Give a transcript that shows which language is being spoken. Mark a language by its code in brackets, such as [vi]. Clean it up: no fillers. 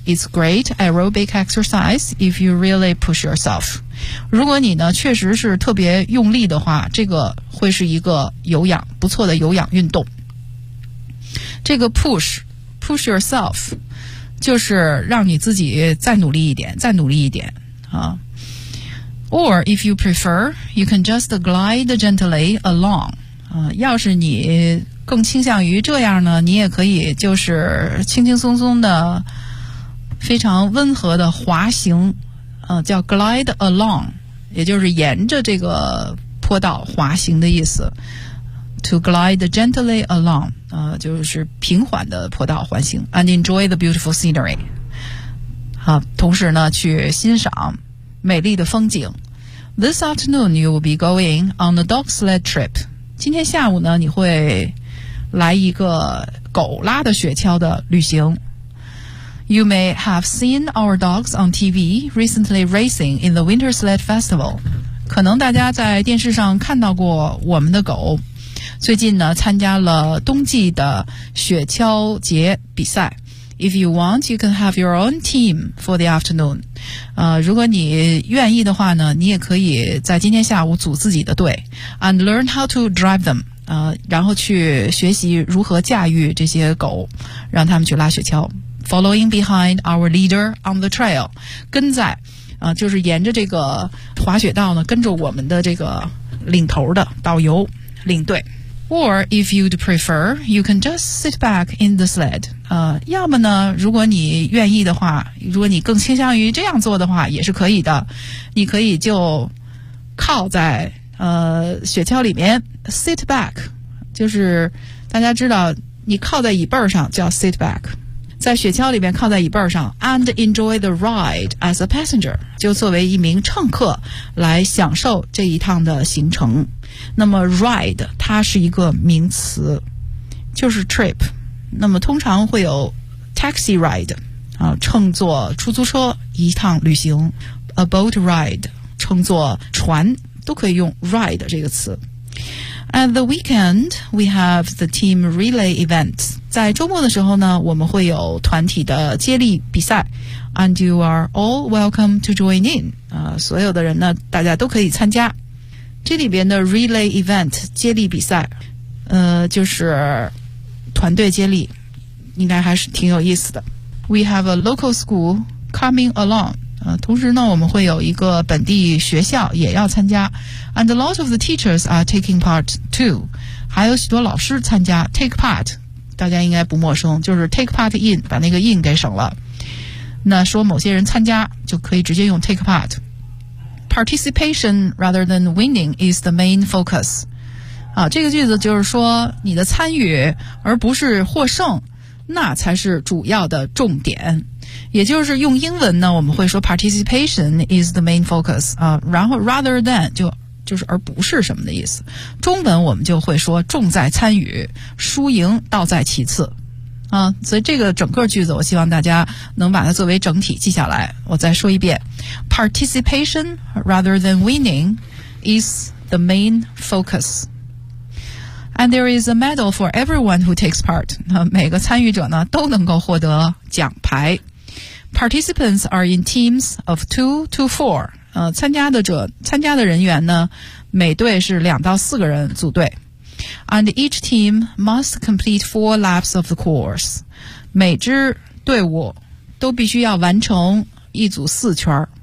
[en] It's great aerobic exercise if you really push yourself。 [zh] 如果你呢确实是特别用力的话，这个会是一个有氧不错的有氧运动。这个 [en] push yourself [zh] 就是让你自己再努力一点，再努力一点啊。 [en] Or if you prefer, you can just glide gently along. [zh] 要是你更倾向于这样呢，你也可以就是轻轻松松的、非常温和的滑行，叫 [en] glide along， [zh] 也就是沿着这个坡道滑行的意思。 [en] To glide gently along， [zh] 就是平缓的坡道环行 [en] ，and enjoy the beautiful scenery。 [zh] 同时呢，去欣赏美丽的风景。 [en] This afternoon you will be going on a dog sled trip。 [zh] 今天下午呢，你会来一个狗拉的雪橇的旅行。 [en] You may have seen our dogs on TV recently racing in the Winter Sled Festival。 [zh] 可能大家在电视上看到过我们的狗。最近呢参加了冬季的雪橇节比赛。 [en] If you want, you can have your own team for the afternoon。 [zh] 如果你愿意的话呢，你也可以在今天下午组自己的队， [en] and learn how to drive them。 [zh] 然后去学习如何驾驭这些狗，让他们去拉雪橇。 [en] Following behind our leader on the trail， [zh] 跟在就是沿着这个滑雪道呢跟着我们的这个领头的导游领队。 [en] Or if you'd prefer, you can just sit back in the sled. [zh] 要么呢，如果你愿意的话，如果你更倾向于这样做的话，也是可以的。你可以就靠在雪橇里面 [en] sit back， [zh] 就是大家知道你靠在椅背上叫 [en] sit back， [zh] 在雪橇里面靠在椅背上 [en] and enjoy the ride as a passenger， [zh] 就作为一名乘客来享受这一趟的行程。那么 ride 它是一个名词，就是 trip， 那么通常会有 [en] taxi ride [zh] 啊，乘坐出租车一趟旅行， [en] a boat ride [zh] 乘坐船，都可以用 ride 这个词。 [en] At the weekend, we have the team relay event. [zh] 在周末的时候呢，我们会有团体的接力比赛。 [en] And you are all welcome to join in. [zh] 所有的人呢，大家都可以参加。这里边的 [en] relay event, [zh] 接力比赛，就是团队接力，应该还是挺有意思的。 [en] We have a local school coming along. [zh] 同时呢，我们会有一个本地学校也要参加 ， [en] and a lot of the teachers are taking part too， [zh] 还有许多老师参加 [en] take part， [zh] 大家应该不陌生，就是 [en] take part in， [zh] 把那个 in 给省了。那说某些人参加，就可以直接用 [en] take part。 Participation rather than winning is the main focus。 [zh] 啊，这个句子就是说你的参与而不是获胜，那才是主要的重点。也就是用英文呢，我们会说 [en] participation is the main focus [zh] 啊，然后 [en] rather than [zh] 就是而不是什么的意思。中文我们就会说重在参与，输赢倒在其次啊。所以这个整个句子，我希望大家能把它作为整体记下来。我再说一遍 ， [en] participation rather than winning is the main focus。 And there is a medal for everyone who takes part. [zh] 每个参与者呢都能够获得奖牌。 [en] Participants are in teams of 2 to 4. [zh] 参加的人员呢，每队是2到4个人组队。 [en] And each team must complete 4 laps of the course. [zh] 每支队伍都必须要完成一组4圈。